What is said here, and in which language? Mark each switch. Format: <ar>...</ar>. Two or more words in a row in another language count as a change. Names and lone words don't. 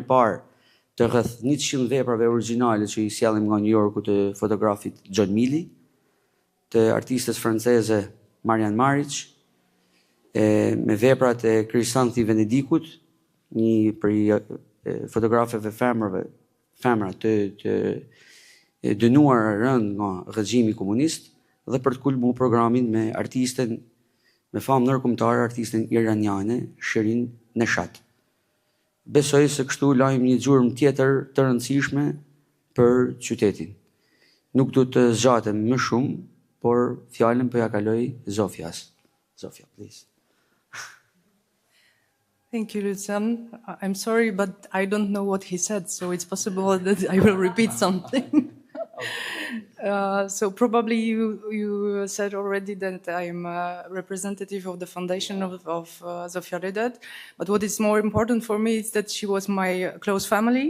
<sq>parë të rreth 100 veprave origjinale që I sjellim nga New Yorku të fotografit John Milley, të artistes franceze Marian Maric, me veprat e Krisanthi Venedikut, një prej fotografeve femra të dënuar rënd nga regjimi komunist, dhe për të kulmuar programin me artisten me famë ndërkombëtare, artisten iraniane Shirin Neshat. Besoj se kështu lajmë një gjurmë tjetër të rëndësishme për qytetin. Nuk du të zgjatem më shumë, por fjalën po ja kaloj Zofias. Zofia,</sq> <en>please. Thank you, Lucian. I'm sorry, but I don't know what he said, so it's possible that I will repeat something. So probably you said already that I'm a representative of the foundation of Zofia Rydet, but what is more important for me is that she was my close family.</en>